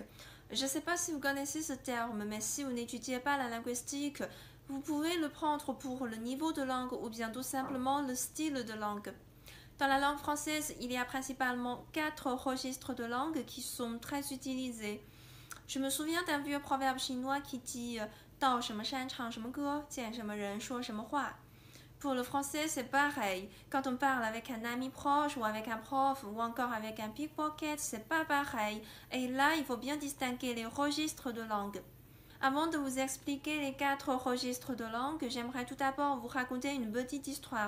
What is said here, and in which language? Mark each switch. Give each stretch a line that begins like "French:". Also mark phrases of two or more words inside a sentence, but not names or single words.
French: Je ne sais pas si vous connaissez ce terme, mais si vous n'étudiez pas la linguistique, vous pouvez le prendre pour le niveau de langue ou bien tout simplement le style de langue. Dans la langue française, il y a principalement 4 registres de langue qui sont très utilisés. Je me souviens d'un vieux proverbe chinois qui dit «
Chinese: 到什么山唱什么歌，见什么人说什么话».
French: Pour le français, c'est pareil. Quand on parle avec un ami proche ou avec un prof ou encore avec un pickpocket, c'est pas pareil. Et là, il faut bien distinguer les registres de langue. Avant de vous expliquer les 4 registres de langue, j'aimerais tout d'abord vous raconter une petite histoire.